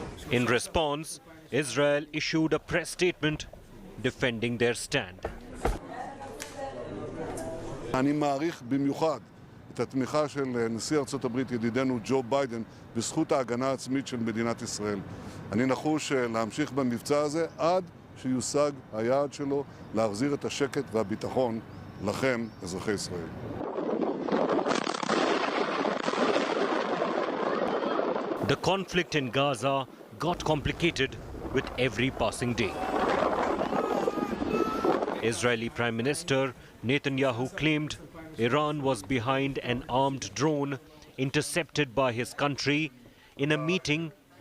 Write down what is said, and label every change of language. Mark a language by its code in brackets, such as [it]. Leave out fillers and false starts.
[en] In response, Israel issued a press statement defending their stand. [he] אני מעריך במיוחד את התמיכה של נשיא ארצות הברית ידידנו ג'ו ביידן בזכות ההגנה העצמית של מדינת ישראל. אני נחוש להמשיך במבצע הזה עד שיושג היעד שלו להחזיר את השקט והביטחון לכם, אזרחי ישראל. [en] The conflict in Gaza got complicated with every passing day. Israeli Prime Minister Netanyahu claimed Iran was behind an armed drone intercepted by his country in a meeting